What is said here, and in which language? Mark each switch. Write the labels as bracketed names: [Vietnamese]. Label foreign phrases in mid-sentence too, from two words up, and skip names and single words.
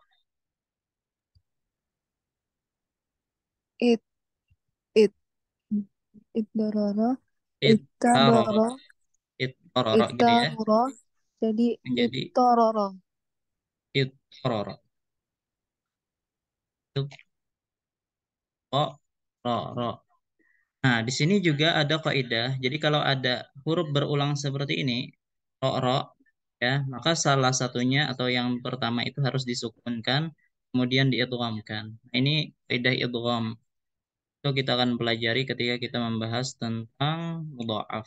[Arabic] It it Iddororo. itaroro Ittadoro. itaroro [Indonesian] gitu ya [Arabic] Ittaroro. Jadi [Indonesian] menjadi [Arabic] ittororo. itaroro itaroro. [Indonesian] Nah, di sini juga ada kaidah. Jadi kalau ada huruf berulang seperti ini, ro ya, maka salah satunya atau yang pertama itu harus disukunkan, kemudian diidghamkan. Nah, ini kaidah idgham. Itu kita akan pelajari ketika kita membahas tentang mudha'af.